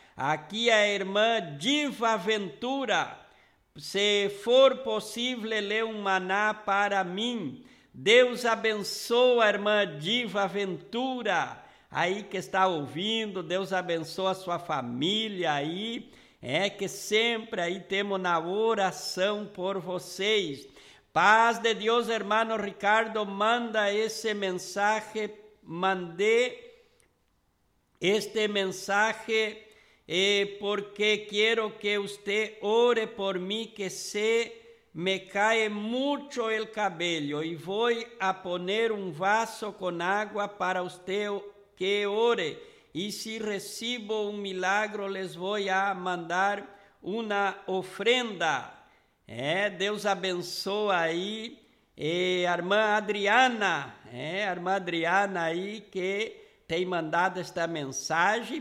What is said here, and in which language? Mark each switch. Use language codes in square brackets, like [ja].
[pt] Aqui é a irmã Diva Ventura, se for possível, lê um maná para mim. Deus abençoa, irmã Diva Ventura, aí que está ouvindo, Deus abençoa a sua família aí. É que sempre aí temos na oração por vocês. [es] Paz de Deus, hermano Ricardo, manda esse mensaje, mandé este mensaje porque quiero que usted ore por mí, que se me cae mucho el cabello y voy a poner un vaso con agua para usted que ore. [pt] E se recebo um milagre, les vou a mandar uma ofrenda. É, Deus abençoa aí a irmã Adriana. É, a irmã Adriana aí que tem mandado esta mensagem.